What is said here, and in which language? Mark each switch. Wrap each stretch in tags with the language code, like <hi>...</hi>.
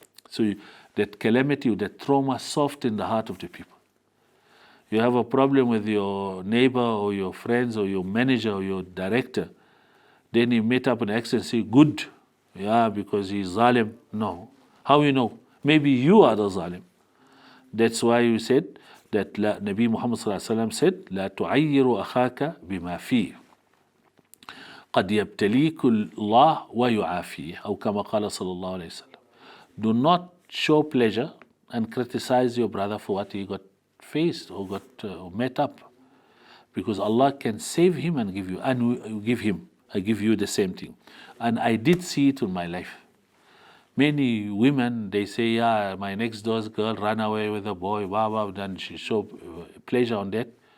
<en>So that calamity, that trauma softened the heart of the people. You have a problem with your neighbor or your friends or your manager or your director, then you meet up an accident and say, good, yeah, because he's zalim. No. How you know? Maybe you are the zalim. That's why you said that Nabi Muhammad said,</en> <ar>لا تعير أخاك بما فيه قد يبتليك الله ويعافيه أو كما قال صلى الله عليه وسلم.</ar> <en>Do not show pleasure and criticize your brother for what he got faced or got met up. Because Allah can save him and give you, and give him, I give you the same thing. And I did see it in my life. Many women, they say, yeah, my next door's girl ran away with a boy, and she showed pleasure on that.</en>